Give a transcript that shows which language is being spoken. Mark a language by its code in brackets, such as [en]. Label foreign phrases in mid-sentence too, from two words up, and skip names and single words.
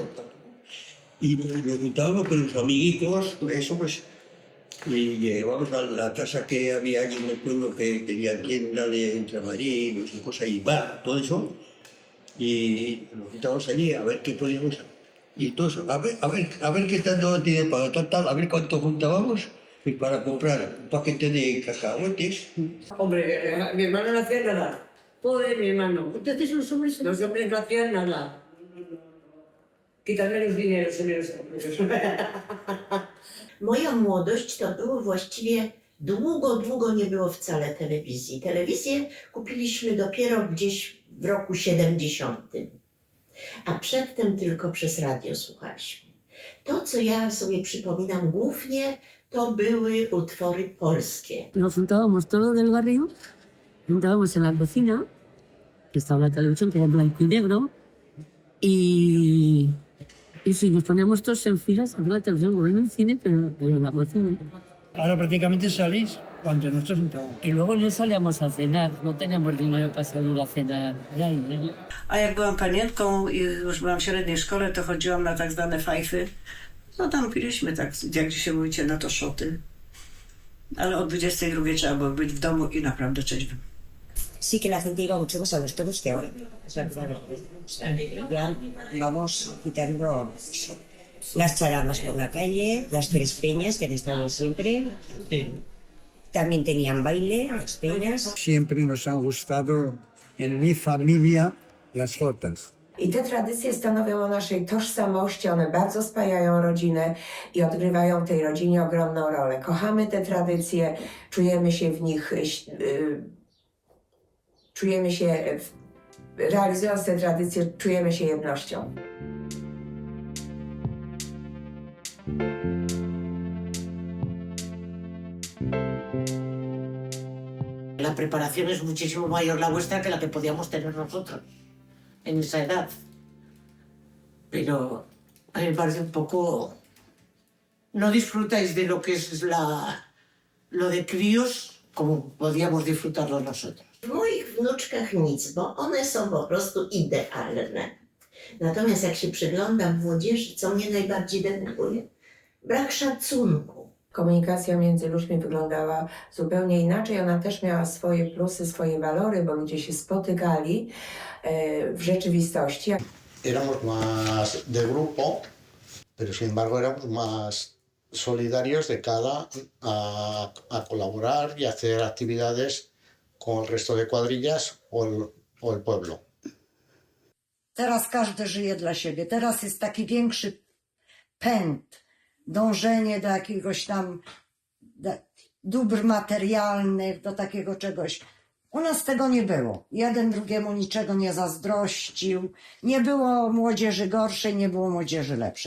[es] Y nos juntábamos con los amiguitos, eso pues, y llegábamos a la casa que había allí en el pueblo que tenía tienda de ultramarinos y cosas, y bar, todo eso, y nos juntábamos allí a ver qué podíamos, y todo eso, a ver qué tanto tiene para tal, a ver cuánto juntábamos, y para comprar un paquete de cacahuetes. Hombre, mi hermano no hacía nada. Pobre mi hermano. Entonces los hombres no hacían nada. Quitarle los dineros a los hombres. [pl] Moja młodość to było właściwie długo nie było wcale telewizji. Telewizję kupiliśmy dopiero gdzieś w roku 70. A przedtem tylko przez radio słuchaliśmy. To, co ja sobie przypominam głównie, to były utwory polskie. [es] Nos juntábamos todos del barrio, juntábamos en la cocina, que estaba la televisión, que era blanco y negro, y sí, nos poníamos todos en filas a ver la televisión, como en el cine, pero en la cocina. Ahora prácticamente salís cuando nosotros entramos. Y luego no salíamos a cenar, no teníamos dinero para salir a cenar. [pl] A jak byłam panienką i już byłam w średniej szkole, to chodziłam na tak zwane fajfy. No tam piliśmy tak, jak się mówicie, na to szoty. Ale o 22 trzeba było być w domu i naprawdę trzeźwym. [es] Sí que la gente iba mucho más a los toros que ahora. Ya vamos quitando las charamas por la calle, las tres peñas que han estado siempre. También tenían baile, las peñas. Siempre nos han gustado en mi familia las jotas. [pl] I te tradycje stanowią o naszej tożsamości, one bardzo spajają rodzinę i odgrywają w tej rodzinie ogromną rolę. Kochamy te tradycje, czujemy się w nich, realizując te tradycje, czujemy się jednością. [es] La preparación es muchísimo mayor la vuestra que la que podíamos tener nosotros en esa edad. Pero a mí me parece un poco... No disfrutáis de lo que es lo de críos como podíamos disfrutarlo nosotros. [pl] W moich wnuczkach nic, bo one są po prostu idealne. Natomiast jak się przyglądam młodzieży, co mnie najbardziej denerwuje? Brak szacunku. Komunikacja między ludźmi wyglądała zupełnie inaczej. Ona też miała swoje plusy, swoje walory, bo ludzie się spotykali w rzeczywistości. [es] Éramos más de grupo, pero sin embargo éramos más solidarios de cara a colaborar y hacer actividades con el resto de cuadrillas o el pueblo. [pl] Teraz każdy żyje dla siebie. Teraz jest taki większy pęd, dążenie do jakiegoś tam dóbr materialnych, do takiego czegoś. U nas tego nie było. Jeden drugiemu niczego nie zazdrościł. Nie było młodzieży gorszej, nie było młodzieży lepszej.